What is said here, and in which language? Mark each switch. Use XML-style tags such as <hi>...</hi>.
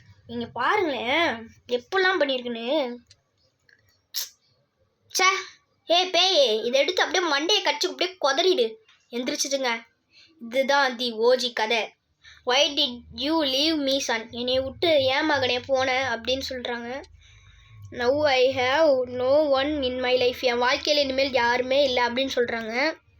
<ta>நீங்கள் பாருங்களேன் எப்படிலாம் பண்ணியிருக்குன்னு. சே, பேய், இதை எடுத்து அப்படியே மண்டையை கடிச்சு அப்படியே கொதறிடு. எந்திரிச்சிட்டுங்க. இதுதான் தி ஓஜி கதை.</ta> <en>Why did you leave me son?</en> <ta>என்னை விட்டு ஏன் மகனே போன அப்படின்னு சொல்கிறாங்க.</ta> <en>Now I have no one in my life.</en> <ta>என் வாழ்க்கையில் இனிமேல் யாருமே இல்லை அப்படின்னு சொல்கிறாங்க.</ta>